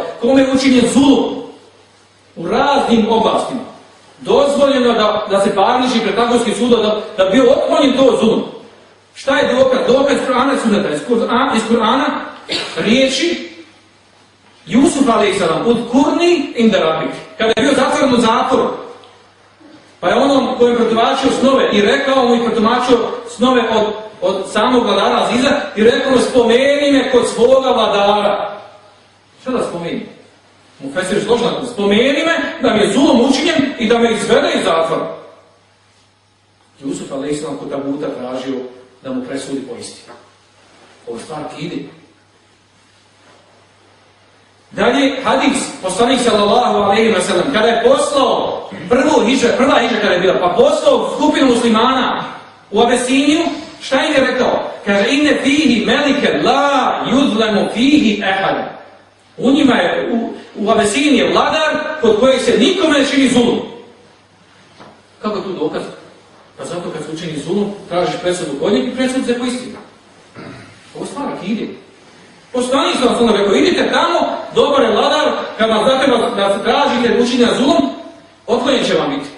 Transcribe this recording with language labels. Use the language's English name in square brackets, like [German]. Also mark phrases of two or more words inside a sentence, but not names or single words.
[Bosnian] Kome je učinjen zulum u raznim oblastima, dozvoljeno da se parniči pred Tagutskim sudom da bi bio otklonjen to zulum. Šta je dokaz? Dokaz iz Kur'ana i Sunneta. Iz Kur'ana riječi Jusuf alejsalam [Arabic] اذكرني عند ربك. [Bosnian] Kada je bio zatvoren u zatvoru, pa je onom kojem protumačio snove i rekao mu i protumačio snove od samog vladara Aziza i rekao mu spomeni me kod svoga vladara. Šta da spomeni? Mufesir složno, spomeni me da mi je zulum učinjen i da me izvede iz zatvora. Jusuf alejsalam kod taguta tražio da mu presudi po istinu. Ovo stvar kidi. Dalje, hadis, poslanik [Arabic] صلى الله عليه وسلم, [Bosnian] kada je poslao prva hidžra kada je bila, pa poslao skupinu muslimana u Abesiniju, šta im je rekao? [Arabic] Kaže, إن فيه ملكا لا يظلم فيه أحد. [Bosnian] U njima je, u Abesiniji je vladar kod kojeg se nikome ne čini zulum. Kako je tu dokaz? Pa zato kad se učini zulum, tražiš presudu kod njeg i presud se po istinu. Ovo stvar akide. Poslanik sam vam rekao, idite tamo, dobar je vladar, kad vam zatreba da se tražite učinjenja zulum, otklonjen će vam biti.